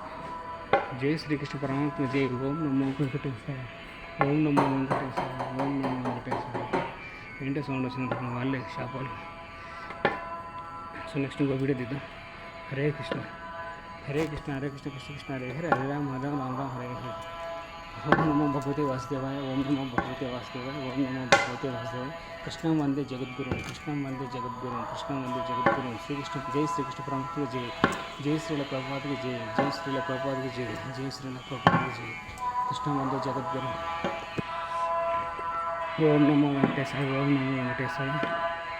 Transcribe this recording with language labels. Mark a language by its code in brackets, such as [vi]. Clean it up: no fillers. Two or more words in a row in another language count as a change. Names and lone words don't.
[te] జై శ్రీకృష్ణ పరమాత్మ జై. [sa] ఓం నమో వెంకటేశ్వర, ఓం నమో వెంకటేశ్వర, ఓం నమో వెంకటేశ్వర. [te] ఏంటో సౌండ్ వచ్చిన వాళ్ళే షాప్ వాళ్ళు. [en] so next [te] ఇంకో వీడియో తీద్దాం. [sa] హరే కృష్ణ హరే కృష్ణ హరే కృష్ణ కృష్ణ కృష్ణ హరే హరే హరే రామ హరే రామ రామ హరే హరే. ఓం నమో భగవతే వాసుదేవాయ, ఓం నమో భగవతే వాసుదేవాయ, ఓం నమో భగవతే వాసుదేవాయ. కృష్ణం వందే జగద్గురు, కృష్ణం వందే జగద్గురు, కృష్ణం వందే జగద్గురు. [te] శ్రీకృష్ణ జై శ్రీకృష్ణ పరమాత్మ జై. జై శ్రీల ప్రభుపాదికి జై, జై శ్రీల ప్రభుపాదికి జై, జై శ్రీల ప్రభుపాదికి జై. [sa] కృష్ణం వందే జగద్గురు. ఓం నమో వెంకటేశాయ, ఓం నమో వెంకటేశాయ.